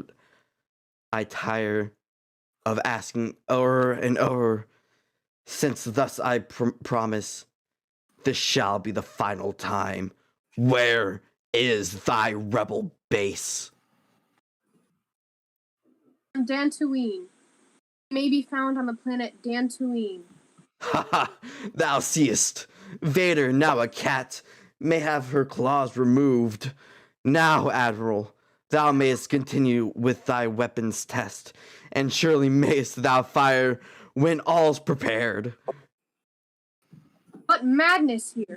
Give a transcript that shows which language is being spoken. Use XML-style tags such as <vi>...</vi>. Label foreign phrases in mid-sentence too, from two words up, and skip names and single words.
<en>I tire of asking o'er and o'er, since thus I promise, this shall be the final time. Where is thy rebel base? Dantooine. May be found on the planet Dantooine. Ha ha! Thou seest, Vader, now a cat, may have her claws removed. Now, Admiral, thou mayest continue with thy weapons test, and surely mayest thou fire when all's prepared. What madness here!</en>